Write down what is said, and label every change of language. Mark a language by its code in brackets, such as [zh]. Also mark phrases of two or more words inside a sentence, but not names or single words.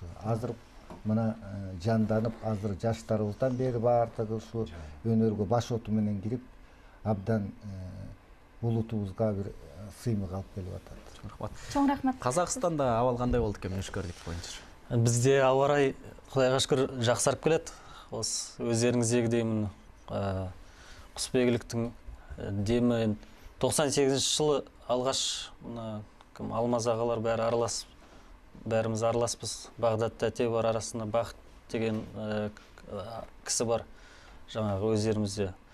[ky] Азыр мына жанданып, азыр жаштарыбыздан бери баардыгы ушу өнөргө баш оту менен кирип, абдан улутубузга бир сыймык алып келип атат. Рахмат. Чоң рахмат. Казакстанда абал кандай болду экен мүнүшкөрлүк боюнча? Бизде аба ырайы Кудайга шүкүр жаксарып келет. [kk] Өздеріңіздегідей құсбегіліктің демі 98 жылы алғаш Алмаз ағалар бәрі араласып, бәріміз араласпыз. Бағдатта тәте бар, арасында Бақыт деген кісі бар, жаңағы өздерімізде.